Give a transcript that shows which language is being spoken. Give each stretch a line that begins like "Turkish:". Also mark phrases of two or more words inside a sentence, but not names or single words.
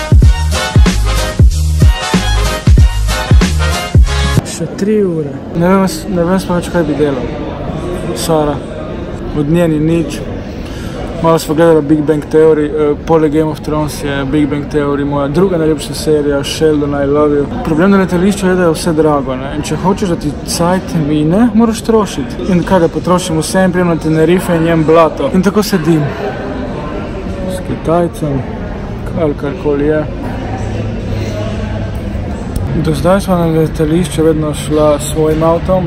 Slovenian: Še 3 ure. Ne vem sploh, kaj bi delal. Sara. Od nje ni nič. Malo smo gledali Big Bang Theory. Poleg Game of Thrones je Big Bang Theory moja druga najljubša serija,
English: Sheldon, I love you.
Slovenian: Problem na letališču je, da je vse drago, ne? In če hočeš, da ti cajt mine, moraš trošiti. In kaj, da potrošim vse in prijem na Tenerife in jem blato. In tako sedim. S Kitajcem. Ali karkoli je. Do zdaj smo na letališče vedno šla s svojim avtom.